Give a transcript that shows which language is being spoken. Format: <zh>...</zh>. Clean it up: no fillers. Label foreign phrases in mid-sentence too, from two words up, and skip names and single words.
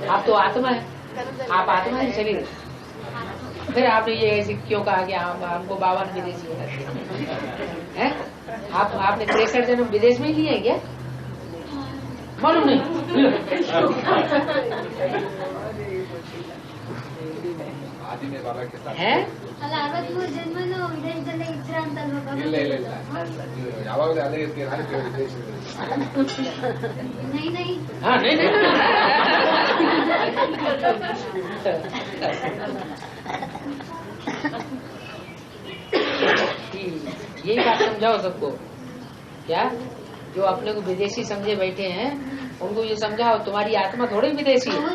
<hi>आप तो आत्मा है, आप आत्मा है शरीर, फिर आपने ये ऐसे क्यों कहा कि हमको बाबा ने विदेशी बना दिया है? आपने 63 जन्म विदेश में ही लिए क्या? मालूम नहीं है?</hi> <kn>ಅಲ್ಲ 63 ಜನ್ಮನೂ ವಿದೇಶದಲ್ಲೇ ಇದ್ರ ಅಂತಲ್ವಾ ಬಾಬಾ? ಇಲ್ಲ ಯಾವಾಗಲೂ ಅಲ್ಲೇ ಇರ್ತೀರಾ ವಿದೇಶದಲ್ಲಿ?</kn> <hi>नहीं नहीं हाँ नहीं नहीं यही बात समझाओ सबको, क्या जो अपने को विदेशी समझे बैठे हैं उनको ये समझाओ तुम्हारी आत्मा थोड़ी विदेशी है।</hi>